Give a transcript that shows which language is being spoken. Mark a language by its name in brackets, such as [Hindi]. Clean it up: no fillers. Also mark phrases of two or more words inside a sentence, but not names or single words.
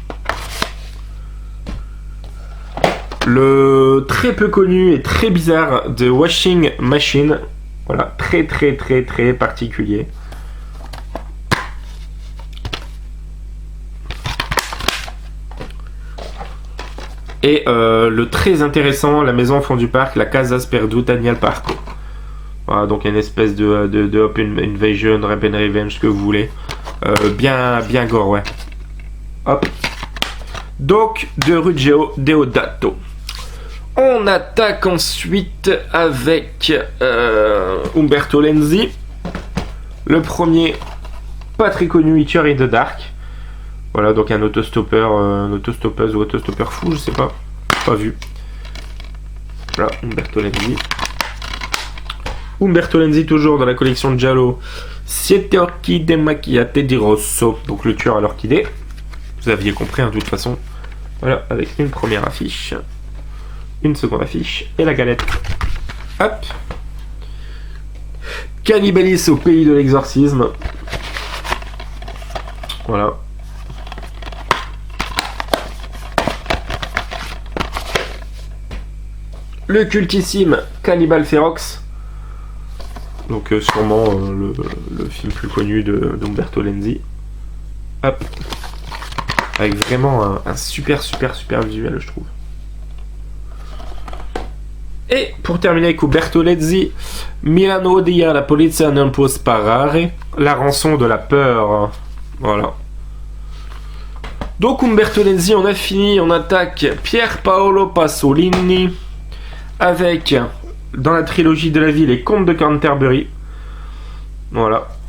[French] Le très peu connu et très bizarre de Washing Machine, voilà, très très très très particulier. Et le très intéressant, La maison au fond du parc, La casa sperduta nel parco. Voilà, donc une espèce de [English] Open Invasion, Rape and Revenge, [French] ce que vous voulez. Bien gore, ouais. Hop. Donc, de Ruggero Deodato. On attaque ensuite avec Umberto Lenzi. Le premier, pas très connu, Hitcher in the Dark. Voilà, donc un autostoppeur, autostoppeuse ou autostoppeur fou, je sais pas. Pas vu. Voilà, Umberto Lenzi. Umberto Lenzi, toujours dans la collection Giallo. Siete occhi demacchiate di rosso. Donc le tueur à l'orchidée. Vous aviez compris, hein, de toute façon. Voilà, avec une première affiche. Une seconde affiche. Et la galette. Hop. Cannibalis au pays de l'exorcisme. Voilà. Le cultissime Cannibal Ferox. Donc sûrement le film plus connu d'Umberto Lenzi. Hop. Avec vraiment un super visuel, je trouve. Et pour terminer avec Umberto Lenzi, Milano odia la polizia non può sparare. La rançon de la peur. Voilà. Donc Umberto Lenzi, on a fini. On attaque Pier Paolo Pasolini. Avec, dans la trilogie de la vie, les Contes de Canterbury. Voilà.